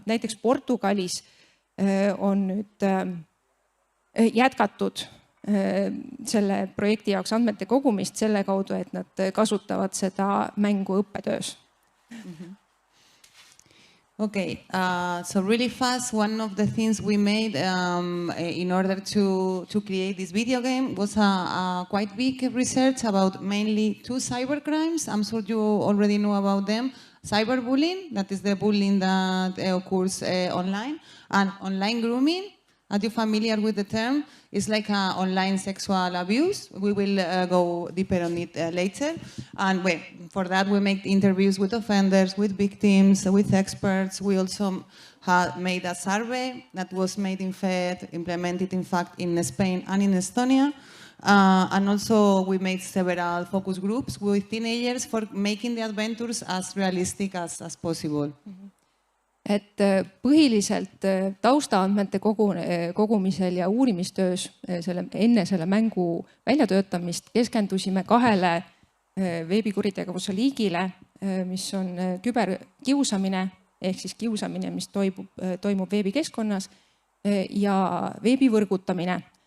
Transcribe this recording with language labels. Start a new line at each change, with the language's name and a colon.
Estonian: Näiteks Portugalis on nüüd jätkatud selle projekti jaoks andmete kogumist selle kaudu, et nad kasutavad seda mängu õppetöös.
English: Okay, so really fast, one of the things we made in order to create this video game was a quite big research about mainly 2 cybercrimes. I'm sure you already know about them. Cyberbullying, that is the bullying that occurs online, and online grooming. Are you familiar with the term? It's like online sexual abuse. We will go deeper on it later. And for that, we make interviews with offenders, with victims, with experts. We also had made a survey that was made implemented in fact in Spain and in Estonia. And also we made several focus groups with teenagers for making the adventures as realistic as possible.
Estonian: Et põhiliselt taustaandmete kogumisel ja uurimistöös enne selle mängu väljatöötamist keskendusime 2 veebikuritegevuse liigile, mis on küberkiusamine ehk siis kiusamine, mis toimub veebikeskkonnas ja veebivõrgutamine.